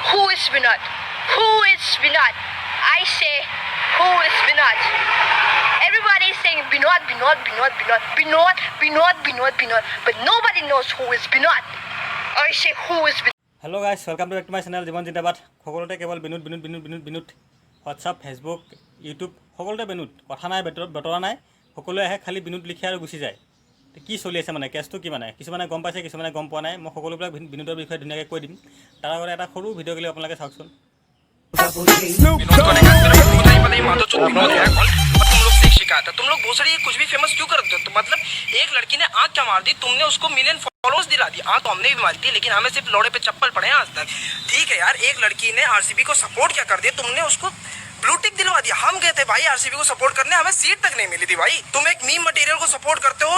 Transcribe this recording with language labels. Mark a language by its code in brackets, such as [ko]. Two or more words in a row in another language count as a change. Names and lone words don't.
[en] is Vinod? Who is Vinod? I say, who is Vinod? Everybody is saying Vinod, Vinod, Vinod, Vinod, Vinod, Vinod, Vinod, Vinod, but nobody knows who is Vinod. I say, who is Vinod? Hello guys, welcome to back to my channel Jeevan Zindabad. [as] সকলতে কেৱল বিনোদ বিনোদ বিনোদ বিনোদ বিনোদ হোৱাটছআপ ফেচবুক ইউটিউব সকলোতে বিনোদ কথা নাই বতৰা নাই সকলোৱে আহে খালি বিনোদ লিখে আৰু গুচি যায় কি চলি আছে মানে কেছটো কি মানে কিছুমানে গম পাইছে কিছুমানে গম পোৱা নাই মই সকলোবিলাক বিনোদৰ বিষয়ে ধুনীয়াকৈ কৈ দিম তাৰ আগতে এটা সৰু ভিডিঅ' গলি আপোনালোকে চাওকচোন [hi] तुम लोग भोसड़ी कुछ भी फेमस क्यों करते हो तो मतलब एक लड़की ने आंख क्या मार दी तुमने उसको [en] million followers [hi] दिला दी आंख तो हमने भी मारी थी लेकिन हमें सिर्फ लोड़े पे चप्पल पड़े हैं आज तक ठीक है यार एक लड़की ने आरसीबी को सपोर्ट क्या कर दिया तुमने उसको [en] blue tick [hi] दिलवा दिया हम गए थे भाई आरसीबी को सपोर्ट करने हमें सीट तक नहीं मिली थी भाई तुम एक [en] meme material [hi] को सपोर्ट करते हो